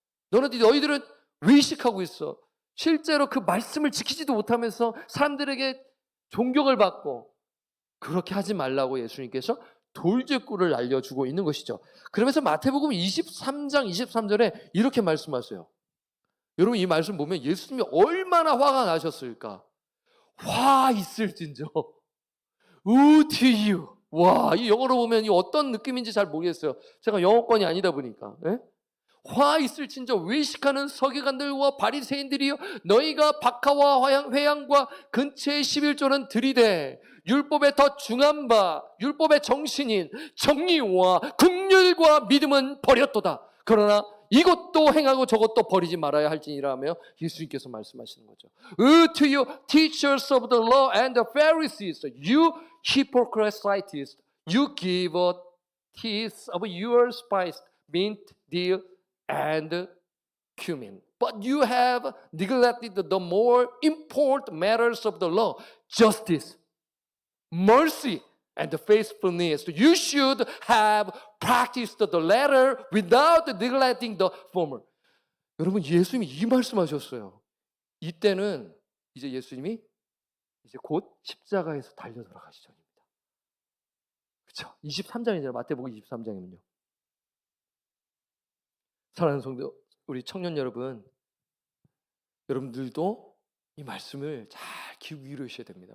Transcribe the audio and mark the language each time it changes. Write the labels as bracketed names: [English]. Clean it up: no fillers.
[Korean] 너희들은 외식하고 있어. 실제로 그 말씀을 지키지도 못하면서 사람들에게 존경을 받고 그렇게 하지 말라고 예수님께서 돌직구를 알려주고 있는 것이죠. 그러면서 마태복음 23장 23절에 이렇게 말씀하세요. 여러분 이 말씀 보면 예수님이 얼마나 화가 나셨을까? 화 있을진저 [English] Woe to you. [Korean] 와, 이 영어로 보면 이 어떤 느낌인지 잘 모르겠어요. 제가 영어권이 아니다 보니까. 예? 화 있을진저 외식하는 서기관들과 바리새인들이여 너희가 박하와 회양과 근처의 11조는 들이되 율법에 더 중한 바 율법의 정신인 정의와 긍휼과 믿음은 버렸도다. 그러나 이것도 행하고 저것도 버리지 말아야 할지니라며 예수님께서 말씀하시는 거죠. [English] To you teachers of the law and the Pharisees, you hypocrites, you give a tenth of your spice, mint, dill, and cumin. But you have neglected the more important matters of the law, justice, mercy, and faithfulness. You should have practiced the latter without neglecting the former. [Korean] 여러분 예수님이 이 말씀하셨어요. 이때는 이제 예수님이 이제 곧 십자가에서 달려 돌아가시 전입니다. 그렇죠? 23장이잖아요. 마태복음 23장이면요. 사랑하는 성도 우리 청년 여러분, 여러분들도 이 말씀을 잘 귀 기울이셔야 됩니다.